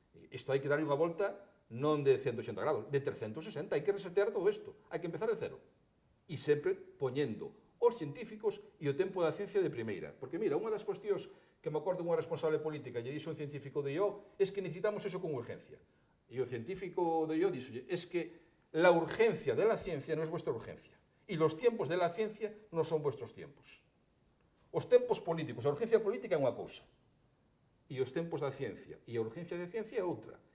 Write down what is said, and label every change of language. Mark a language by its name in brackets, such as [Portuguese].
[Galician] Isto hai que darlle unha volta non de 180 grados, de 360, hai que resetear todo isto, hai que empezar de cero. E sempre poñendo os científicos e o tempo da ciencia de primeira. Porque, mira, unha das cuestións que me acordo unha responsable política lle dixo un científico de IO [Spanish] es que necesitamos eso con urgencia. [Galician] E o científico de IO dixo, [Spanish] es que la urgencia de la ciencia no es vuestra urgencia. Y los tiempos de la ciencia no son vuestros tiempos. [Galician] Os tempos políticos, a urgencia política é unha cousa. E os tempos da ciencia e a urgencia da ciencia é outra.